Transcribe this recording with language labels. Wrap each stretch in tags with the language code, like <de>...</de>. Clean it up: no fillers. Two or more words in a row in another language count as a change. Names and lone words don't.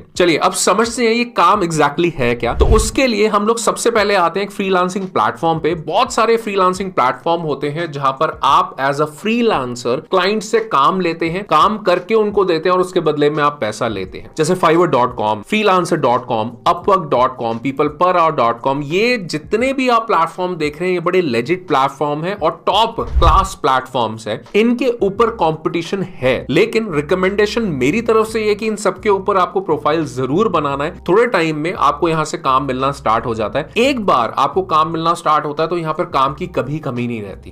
<hi>चलिए अब समझते हैं ये काम एग्जैक्टली है क्या। तो उसके लिए हम लोग सबसे पहले आते हैं एक</hi> <en>freelancing platform</en> <hi>पे। बहुत सारे</hi> <en>freelancing platform</en> <hi>होते हैं जहां पर आप</hi> <en>as a freelancer client</en> <hi>से काम लेते हैं, काम करके उनको देते हैं और उसके बदले में आप पैसा लेते हैं, जैसे fiverr.com, freelancer.com, upwork.com, peopleperhour.com। ये जितने भी आप प्लेटफॉर्म देख रहे हैं ये बड़े</hi> <en>legit platform</en> <hi>है और</hi> <en>top class platforms</en> <hi>है। इनके ऊपर कंपटीशन है, लेकिन रिकमेंडेशन मेरी तरफ से ये कि इन सबके ऊपर आपको प्रोफाइल जरूर बनाना है। थोड़े टाइम में आपको यहां से काम मिलना स्टार्ट हो जाता है। एक बार आपको काम मिलना स्टार्ट होता है तो यहां पर काम की कभी कमी नहीं रहती।</hi>